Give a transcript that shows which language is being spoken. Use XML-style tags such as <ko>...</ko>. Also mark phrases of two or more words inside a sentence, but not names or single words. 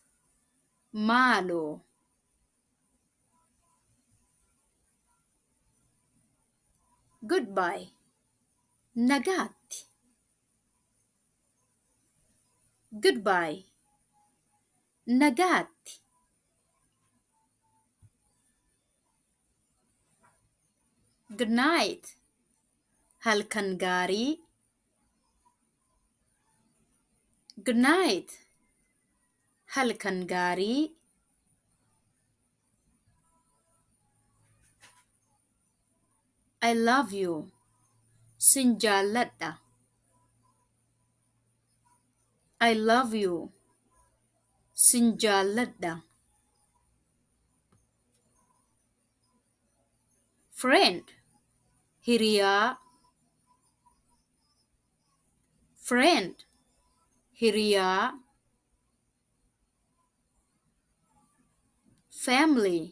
<en>Malo. Goodbye.</en> <om>Nagatti. Goodbye.</om> <en>Nagatti. Good night.</en> <om>Halkan gaarii.</om> <en>Good night.</en> <om>Halkan gaarii.</om> <en>I love you.</en> <om>Sin jaalladha.</om> <en>I love you.</en> <om>Sin jaalladha. Friend. Hiriyaa. Friend. Hiriyaa. Family.</om>